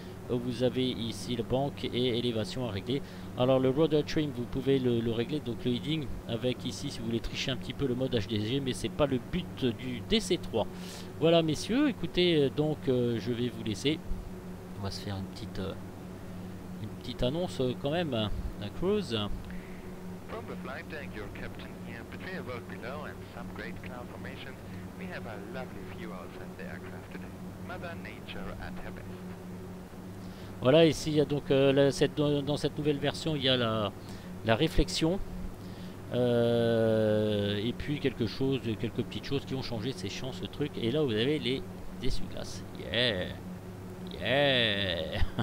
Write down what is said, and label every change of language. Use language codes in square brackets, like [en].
[fr] Vous avez ici la banque et élévation à régler. Alors le rudder trim, vous pouvez le régler, donc le heading avec ici si vous voulez tricher un petit peu le mode HDG, mais c'est pas le but du DC3. Voilà messieurs, écoutez, donc je vais vous laisser. On va se faire une petite annonce quand même, la cruise. [en] From the flight deck, your captain here. Between a world below and some great cloud formations, we have a lovely view outside the aircraft today. Mother Nature at her best. [fr] Voilà, ici il y a donc dans cette nouvelle version, il y a la réflexion. Et puis quelques petites choses qui ont changé, c'est chiant ce truc. Et là vous avez les essuie-glaces. [en] Yeah, yeah.